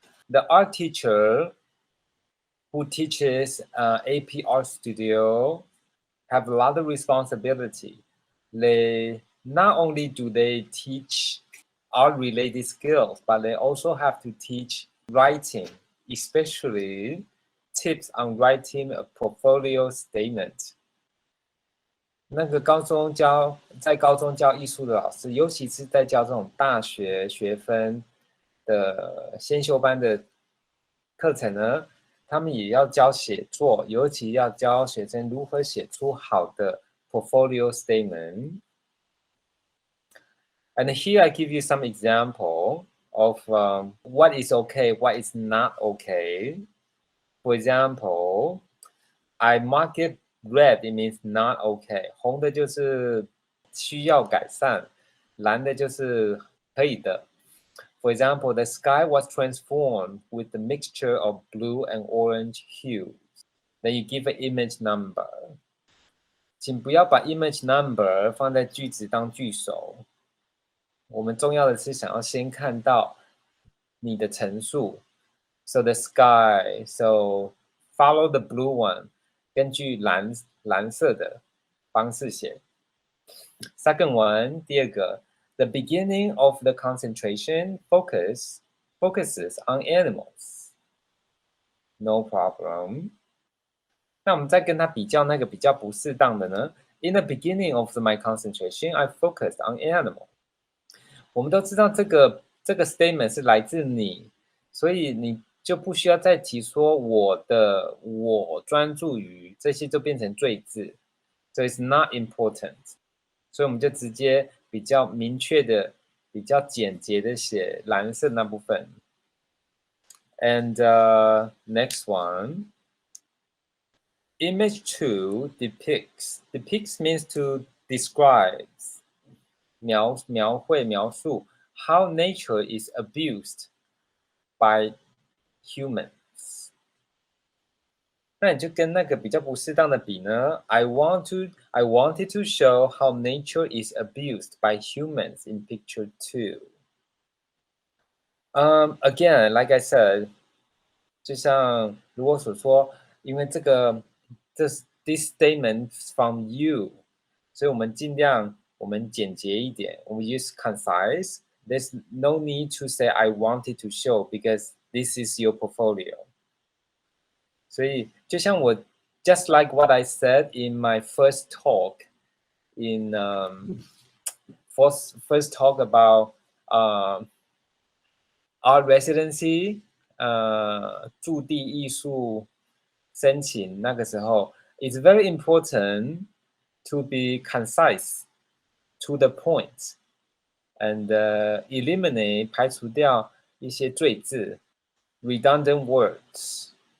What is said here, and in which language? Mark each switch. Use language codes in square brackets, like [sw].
[en] The art teacher who teaches AP Art Studio have a lot of responsibility. Not only do they teach art-related skills, but they also have to teach writing, especially tips on writing a portfolio statement. [zh] 那个在高中教艺术的老师，尤其是在教这种大学学分的先修班的课程呢，他们也要教写作，尤其要教学生如何写出好的 [en] portfolio statement. And here I give you some example of what is okay, what is not okay. For example, I mark it red, it means not okay. [zh] 红的就是需要改善，蓝的就是可以的。 [en] For example, the sky was transformed with the mixture of blue and orange hues. Then you give an image number. [zh] 请不要把 image number 放在句子当句首。我们重要的是想要先看到你的陈述。 [en] So the sky, so follow the blue one. [zh] 根据蓝色的方式写。 [en] Second one, [zh] 第二个。 [en] The beginning of the concentration focuses on animals. No problem. [zh] 那我们再跟它比较那个比较不适当的呢 [en] ？In the beginning of my concentration, I focused on animals. [zh] 我们都知道这个 statement 是来自你，所以你就不需要再提说我专注于这些，就变成赘字。 [en] So it's not important. [zh] 所以我们就直接比较明确的、比较简洁的写蓝色那部分。 [en] And next one, image 2 depicts. Depicts means to describe. [zh] 描绘、描述 [en] how nature is abused by humans. [zh] 那你就跟那个比较不适当的比呢 [en] I wanted to show how nature is abused by humans in picture 2. Again, like I said, [zh] 就像如我所说，因为 [en] this statement from you, [zh] 所以我们尽量我们简洁一点，我们 [en] use concise. There's no need to say I wanted to show because this is your portfolio. [zh] 所以就像我 [en] just like what I said in my first talk in first talk about art residency [zh] 驻地艺术申请那个时候 [en] it's very important to be concise to the point and eliminate [zh] 排除掉一些赘字 [en] redundant words.